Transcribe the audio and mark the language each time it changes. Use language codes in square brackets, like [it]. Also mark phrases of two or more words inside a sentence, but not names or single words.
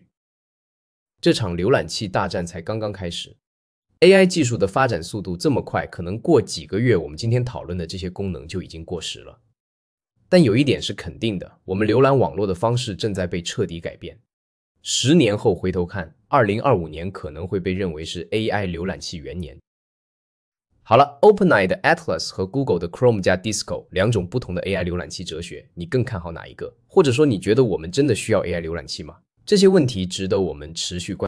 [zh] 這場瀏覽器大戰才剛剛開始。AI 技術的發展速度這麼快，可能過幾個月，我們今天討論的這些功能就已經過時了。但有一點是肯定的，我們瀏覽網絡的方式正在被徹底改變。10年後回頭看，2025年可能會被認為是 AI 瀏覽器元年。好了 ，OpenAI 的 Atlas 和 Google 的 Chrome 加 Disco 2種不同的 AI 瀏覽器哲學，你更看好哪一個？或者說，你覺得我們真的需要 AI 瀏覽器嗎？這些問題值得我們持續關注。